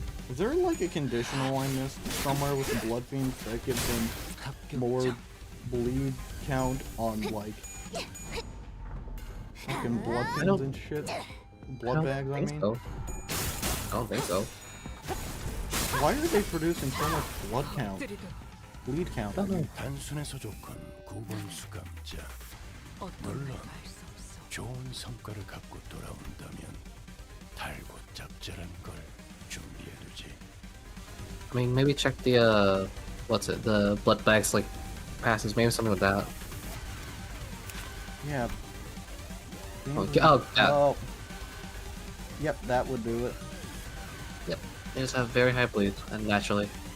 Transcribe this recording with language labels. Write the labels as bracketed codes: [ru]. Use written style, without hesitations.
[en] Is there like a conditional I missed somewhere with the blood fiends that gives them more bleed count on like fucking blood fiends and shit? Blood bags, I mean? So. I don't think so. Why are they producing so much blood count? Bleed count. I don't know. [ko] 단순해서 좋건 9번 수감자. 물론 좋은 성과를 갖고 돌아온다면 달고 짭짤한 걸 준비해두지. [en] I mean, maybe check the, what's it, the blood bags, like, passes, maybe something with that. Yeah. Oh, yeah. Oh. Yep, that would do it. Yep. They just have very high bleed, and naturally.